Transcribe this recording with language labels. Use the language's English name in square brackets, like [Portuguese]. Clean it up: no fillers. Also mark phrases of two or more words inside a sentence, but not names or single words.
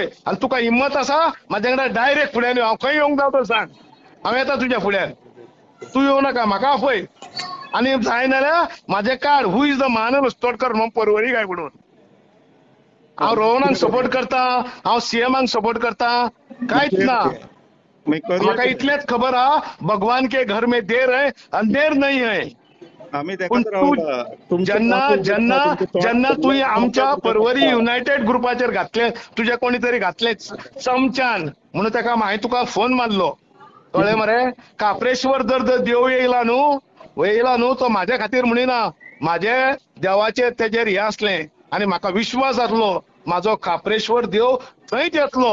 [Konkani] आनी तुका हिम्मत आसा म्हाजे कडेन डायरेक्ट फुड्यान यो, हांव खंय येवंक जाय तो सांग, हांव येता तुज्या फुड्यान. तू येवं नाका, म्हाका आपय. आणि जाय जाल्यार म्हाजें काड, [English] who is the [Konkani] महानर तोडकर म्हणून परवरी काय म्हणून. हांव रोहनाक सपोर्ट करता, हांव सीएमाक सपोर्ट करता, कांयच ना. म्हाका इतलेंच खबर आहा, [Hindi] भगवान के घर में देर है, अंधेर नहीं है. [Konkani] पण तू जेन्ना तुवें आमच्या परवरी युनायटेड ग्रुपाचेर घातलें, तुजे कोणी तरी घातलें चमच्यान, म्हणून ताका हांवें तुका फोन मारलो. कळ्ळें मरे? काप्रेश्वर जर देव येयला न्हू, तो म्हाज्या खातीर म्हणिना, म्हाजे देवाचेर तेजेर हें आसलें, आनी म्हाका विश्वास आसलो म्हाजो काप्रेश्वर देव थंयच येतलो.